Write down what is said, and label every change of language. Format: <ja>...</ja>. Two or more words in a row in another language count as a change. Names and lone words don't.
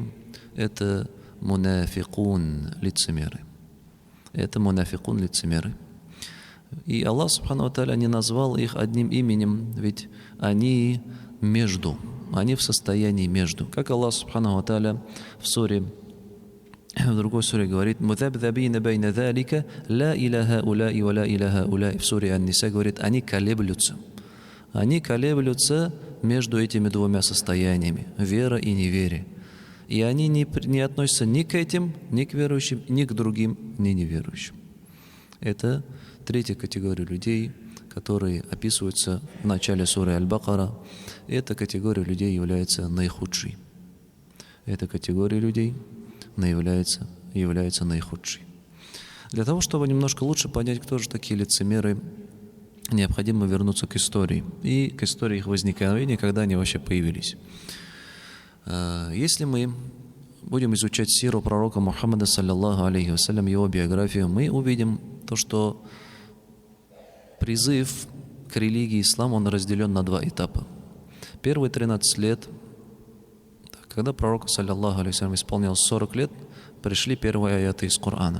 <ru>Это мунафикун, лицемеры. Это мунафикун, лицемеры. И</ru> <ar>الله سبحانه وتعالى</ar> <ru>не назвал их одним именем, ведь они между, они в состоянии между. Как</ru> <ar>الله سبحانه وتعالى</ar> <ru>в другой суре говорит:</ru> <ar>«مذبذبين بين ذلك لا إلى هؤلاء ولا إلى هؤلاء».</ar> <ru>В суре Ан-Ниса говорит: они колеблются. Они колеблются между этими двумя состояниями, вера и неверие. И они не относятся ни к этим, ни к верующим, ни к другим, ни неверующим. Это третья категория людей, которые описываются в начале суры Аль-Бакара. Эта категория людей является наихудшей. Эта категория людей является наихудшей. Для того, чтобы немножко лучше понять, кто же такие лицемеры, необходимо вернуться к истории. И к истории их возникновения, когда они вообще появились. Если мы будем изучать сиру пророка Мухаммада,</ru> <ar>صلى الله عليه وسلم,</ar> <ru>его биографию, мы увидим то, что призыв к религии ислам, он разделен на два этапа. Первые 13 лет, когда пророку,</ru> <ar>صلى الله عليه وسلم,</ar> <ru>исполнилось 40 лет, пришли первые аяты из Корана.</ru>